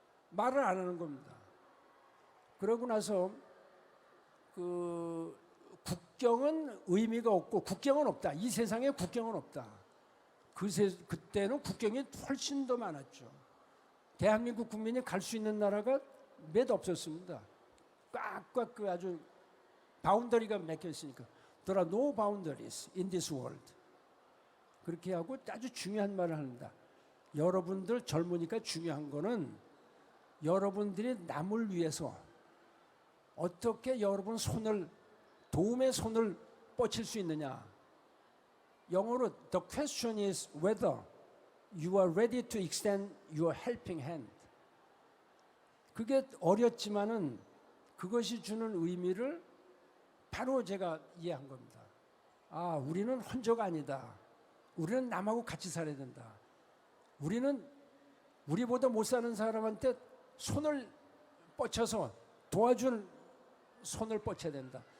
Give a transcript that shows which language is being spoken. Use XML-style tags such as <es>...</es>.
<ko>말을 안 하는 겁니다. 그러고 나서 국경은 의미가 없고 국경은 없다. 이 세상에 국경은 없다. 그때는 국경이 훨씬 더 많았죠. 대한민국 국민이 갈 수 있는 나라가 몇 없었습니다. 꽉꽉 아주 바운더리가 막혀 있으니까.</ko> <en>There are no boundaries in this world.</en> <ko>그렇게 하고 아주 중요한 말을 합니다. 여러분들 젊으니까 중요한 거는 여러분들이 남을 위해서 어떻게 여러분 도움의 손을 뻗칠 수 있느냐. 영어로</ko> <en>The question is whether you are ready to extend your helping hand.</en> <ko>그게 어렵지만은 그것이 주는 의미를 바로 제가 이해한 겁니다. 아, 우리는 혼자가 아니다. 우리는 남하고 같이 살아야 된다. 우리는 우리보다 못 사는 사람한테 손을 뻗쳐서 도와줄 손을 뻗쳐야 된다.</ko>